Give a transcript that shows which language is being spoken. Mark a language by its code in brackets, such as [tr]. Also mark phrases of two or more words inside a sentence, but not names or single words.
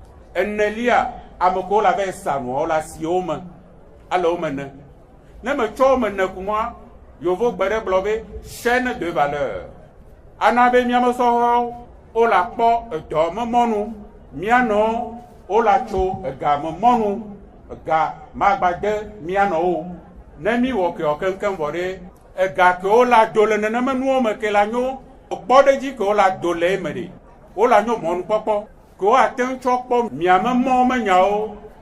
[ee] enelia ame kewo la va sa nuawo le asiwo me ale wo me ne metsɔ wo me ne kumua yovogbe ɖe gblɔ be [fr] chaîne de valeur [ee] ana be miame sɔhɔwo wola kpɔ edɔmemɔnu mianɔ wola tso egamemɔnu ega magba de mianɔwo ne mi wɔ ke keŋkeŋ vɔ ɖe ega ke wola do le nenema nuwo me ke la nyo kpɔ ɖe dzi ke wola do le eme ɖe wola nyo mɔnukpɔkpɔ ke woate ŋu tsɔ kpɔ miamemɔ menyawo